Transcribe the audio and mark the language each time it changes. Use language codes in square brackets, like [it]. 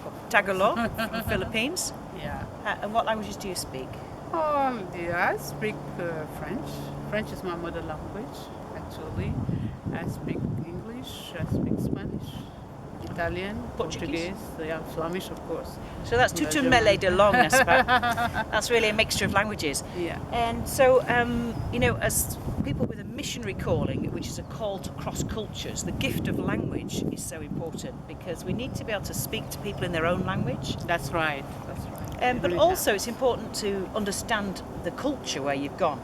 [en] Tagalog from Philippines. Yeah. And what languages do you speak? Yeah, I speak French. French is my mother language, actually. I speak English, I speak Spanish, Italian, Portuguese? yeah, Flemish, of course. So that's [fr] tout un mêlé de langues, n'est-ce pas? [en] That's really a mixture of languages. Yeah. And so, you know, as people with a missionary calling, which is a call to cross cultures, the gift of language is so important because we need to be able to speak to people in their own language. That's right. But also, it's important to understand the culture where you've gone.